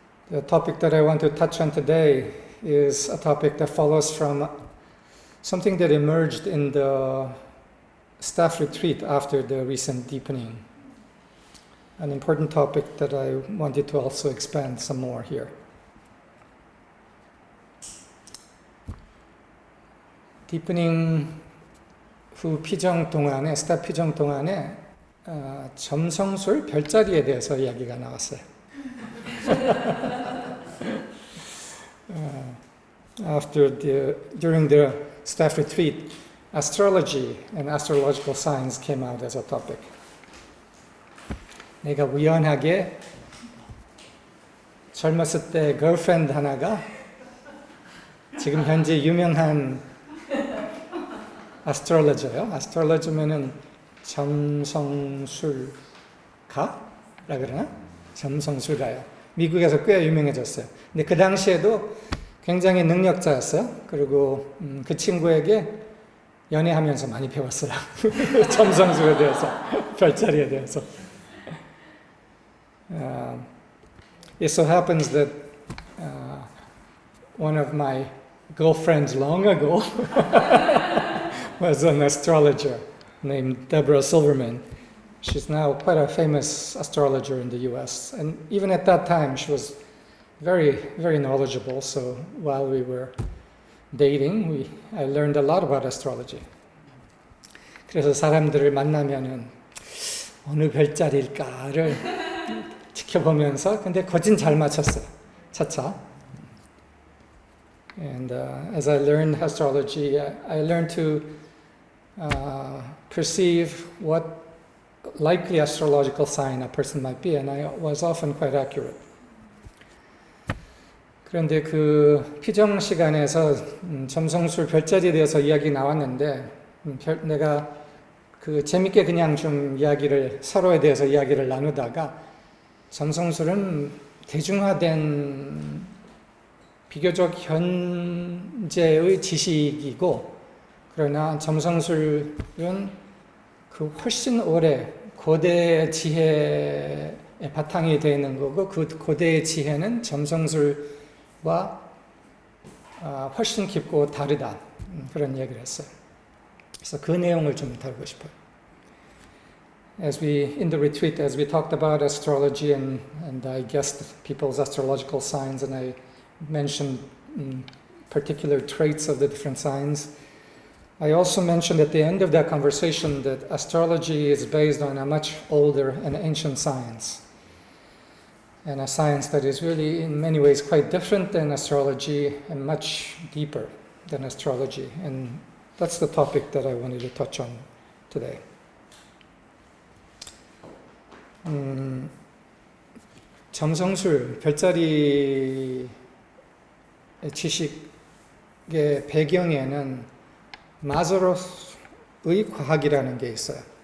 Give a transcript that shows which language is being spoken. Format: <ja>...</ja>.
<en>The topic that I want to touch on today is a topic that follows from something that emerged in the staff retreat after the recent deepening. An important topic that I wanted to also expand some more here.</en> <ko>디프닝 후 피정 동안에, 스텝 피정 동안에 점성술 별자리에 대해서 이야기가 나왔어요. During the staff retreat, astrology and astrological signs came out as a topic. 내가 우연하게 젊었을 때 걸프렌드 하나가 지금 현재 유명한 아스트롤러저예요. 아스트롤러저면은 점성술가라 그러나? 점성술가요. 미국에서 꽤 유명해졌어요. 근데 그 당시에도 굉장히 능력자였어요. 그리고 그 친구에게 연애하면서 많이 배웠어요. 점성술에 대해서, 별자리에 대해서.</ko> <en>It so happens that one of my girlfriends long ago was an astrologer named Deborah Silverman. She's now quite a famous astrologer in the US. And even at that time, she was very, very knowledgeable. So while we were dating, I learned a lot about astrology.</en> <ko>그래서 사람들을 만나면은 어느 별자리일까를 지켜보면서 근데 거진 잘 맞췄어요. 차차.</ko> <en>And as I learned astrology, I learned to perceive what likely astrological sign a person might be, and I was often quite accurate.</en> <ko>그런데 그 피정 시간에서 점성술 별자리에 대해서 이야기 나왔는데 내가 그 재밌게 그냥 좀 서로에 대해서 이야기를 나누다가 점성술은 대중화된 비교적 현재의 지식이고 그러나 점성술은 그 훨씬 오래 고대 지혜의 바탕이 되어 있는 거고 그 고대의 지혜는 점성술과 훨씬 깊고 다르다 그런 얘기를 했어요. 그래서 그 내용을 좀 다루고 싶어요.</ko> <en>In the retreat, as we talked about astrology and I guessed people's astrological signs and I mentioned particular traits of the different signs, I also mentioned at the end of that conversation that astrology is based on a much older and ancient science. And a science that is really in many ways quite different than astrology and much deeper than astrology. And that's the topic that I wanted to touch on today.</en> <ko>점성술, 별자리 지식의 배경에는 마즈로프의 과학이라는 게 있어요.</ko>